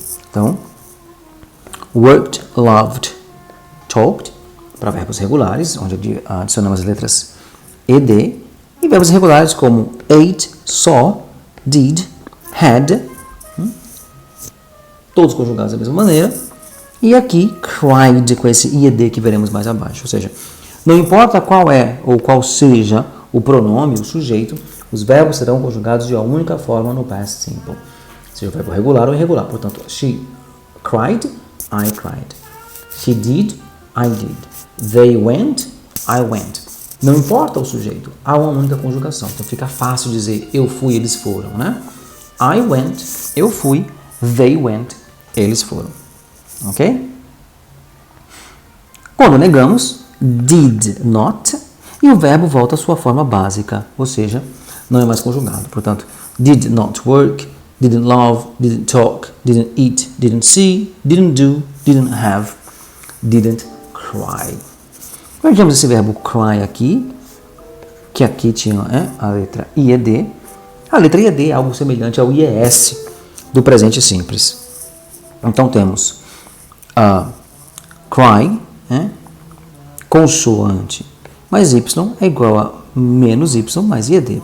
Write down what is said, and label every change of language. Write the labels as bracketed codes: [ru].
[pt] Então, worked, loved, talked, para verbos regulares, onde adicionamos as letras ED, e verbos irregulares como ate, saw, did, had, todos conjugados da mesma maneira, e aqui cried, com esse IED que veremos mais abaixo, ou seja, não importa qual é ou qual seja o pronome, o sujeito, os verbos serão conjugados de uma única forma no past simple. Seja o verbo regular ou irregular. [en] Portanto, she cried, I cried. She did, I did. They went, I went. [pt] Não importa o sujeito, há uma única conjugação. Então fica fácil dizer eu fui, eles foram, né? [en] I went, [pt] eu fui. [en] They went, [pt] eles foram. [en] Ok? [pt] Quando negamos, did not, e o verbo volta à sua forma básica, ou seja, não é mais conjugado. [en] Portanto, did not work, didn't love, didn't talk, didn't eat, didn't see, didn't do, didn't have, didn't cry. [pt] Vejamos esse verbo cry aqui, que aqui tinha a letra IED. A letra IED é algo semelhante ao IES do presente simples. Então temos cry, consoante mais Y é igual a menos Y mais IED.